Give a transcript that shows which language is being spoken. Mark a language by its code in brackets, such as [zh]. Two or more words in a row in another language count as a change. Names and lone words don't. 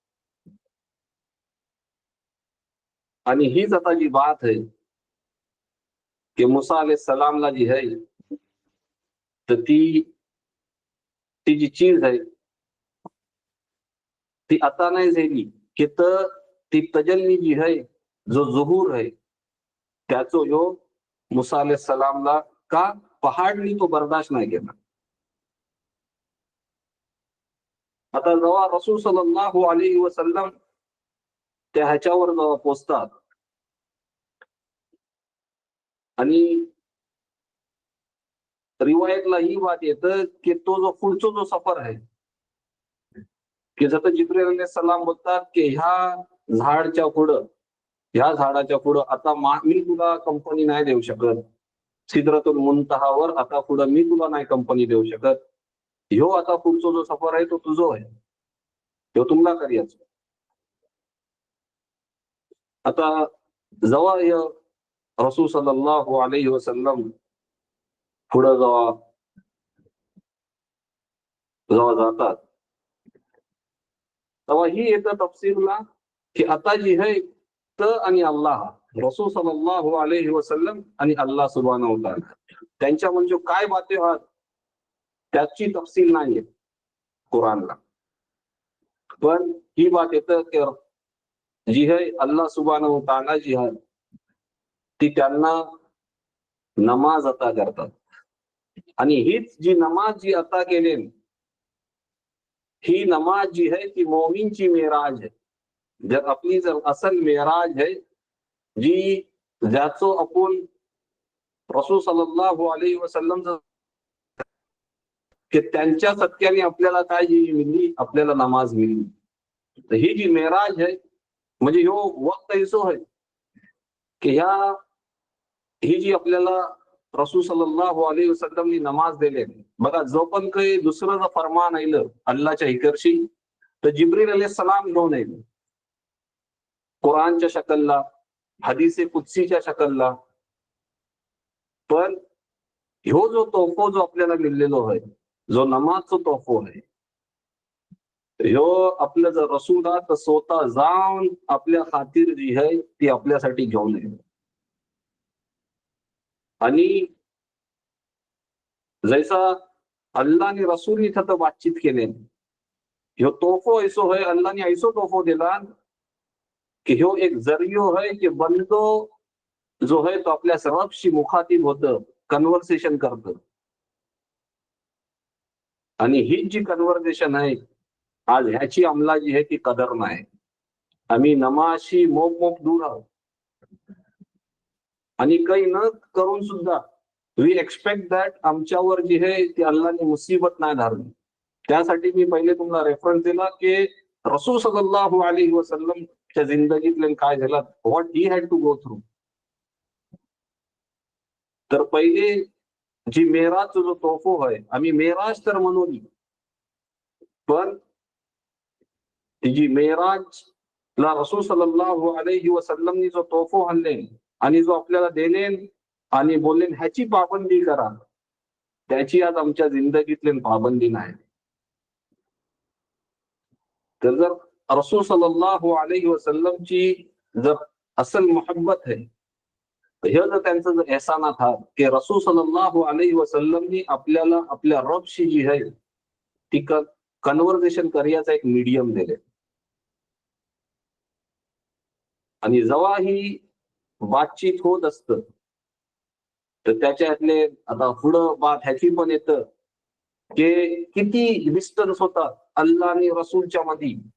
[mr] आणि हीच आता जी बात आहे की मुसा सलामला जी आहे, तर ती जी चीज आहे ती आता नाही झाली की तर ती तजल्ली जी आहे, जो जुहूर आहे त्याचो ह्यो मुसा सलामला का पहाडनी तो बर्दाश्त नाही केला. आता जेव्हा रसूल [ar] صلى الله عليه وسلم [mr] त्या ह्याच्यावर जेव्हा पोचतात, आणि रिवायतला ही बात येतं की तो जो पुढचा जो सफर आहे, की जसं जिब्रील अलैहिस्सलाम बोलतात की ह्या झाडाच्या पुढं आता मी तुला कंपनी नाही देऊ शकत, सिद्रतुल मुंतहावर आता पुढं मी तुला नाही कंपनी देऊ शकत, ह्यो आता पुढचा जो सफर आहे तो तुझो आहे, ह्यो तुमला करायचं. आता जेव्हा रसूल [ar] صلى الله عليه وسلم [mr] पुढं जेव्हा जेव्हा जातात, तेव्हा ही येतं तफसीरला की आता जी है त आणि अल्लाह, रसूल [ar] صلى الله عليه وسلم [mr] आणि अल्लाह [ar] سبحانه وتعالى [mr] त्यांच्या म्हणजे काय बाते आहात त्याची तफसील नाही आहे कुराणला. पण ही बात येतं की जी है अल्लाह [ar] سبحانه وتعالى [mr] जी आहे ती त्यांना नमाज अता करतात, आणि हीच जी नमाज जी अता केली, ही नमाज जी है ती मोमीनची मेराज आहे. जर आपली जर असल मेराज आहे जी ज्याचो आपण रसूल [ar] صلى الله عليه وسلم [mr] की त्यांच्या सत्याने आपल्याला काय जी मिळली, आपल्याला नमाज मिळली. तर ही जी मेराज आहे म्हणजे ह्यो वक्त ऐसो आहे की ही जी आपल्याला रसूल [ar] صلى الله عليه وسلم [mr] नमाज दिले. बघा जो पण काही दुसरं फरमान आलं अल्लाच्या हिकरशी, तर जिब्रील अलैहिस्सलाम घेऊन येईल कुराणच्या शकलला, हदीसे कुदसीच्या शकलला. पण ह्यो जो तोफो जो आपल्याला मिळलेलो आहे, जो नमाजचा तोफो आहे, ह्यो आपलं जर रसूल तर स्वतः जाऊन आपल्या खातीर जी आहे ती आपल्यासाठी घेऊन येईल. आणि जैसा अल्लाह आणि रसूल इथं तर बातचीत केले, ह्यो तोफो ऐसो है, अल्लाहने ऐसो तोफो दिला की ह्यो एक जरियो है की बंदो जो है तो आपल्या रबशी मुखातिब होतं, कन्व्हर्सेशन करतं. आणि ही जी कन्व्हर्सेशन आहे आज ह्याची आम्हाला जी आहे ती कदर नाही. आम्ही नमाजशी मोप दूर आहोत, आणि काही न करून सुद्धा [en] we expect that [mr] आमच्यावर जी आहे ती अल्लाहने मुसीबत नाही धरली. त्यासाठी मी पहिले तुम्हाला रेफरन्स दिला की रसूल [ar] صلى الله عليه وسلم [mr] जिंदगीतले काय झालं, [en] what he had to go through. [mr] तर पहिले जी मेराजचा जो तोफो आहे, आम्ही मेराज तर म्हणून, पण ती जी मेराज ला रसूल [ar] صلى الله عليه وسلم [mr] जो तोफो आणले आणि जो आपल्याला दिले आणि बोलले ह्याची पाबंदी करा, त्याची आज आमच्या जिंदगीतले पाबंदी नाही. तर जर रसूल [ar] صلى الله عليه وسلم [mr] जर असल मोहब्बत है, हे जर त्यांचं जर एहसानात हा की रसूल [ar] صلى الله عليه وسلم [mr] आपल्याला आपल्या रबशी जी आहे ती कन्व्हर्सेशन करण्याचा एक मीडियम दिले. आणि जेव्हा ही बातचीत होत असत तर त्याच्यातले आता पुढं बात ह्याची पण येतं की किती डिस्टन्स होता अल्लाह आणि रसूलच्या मध्ये.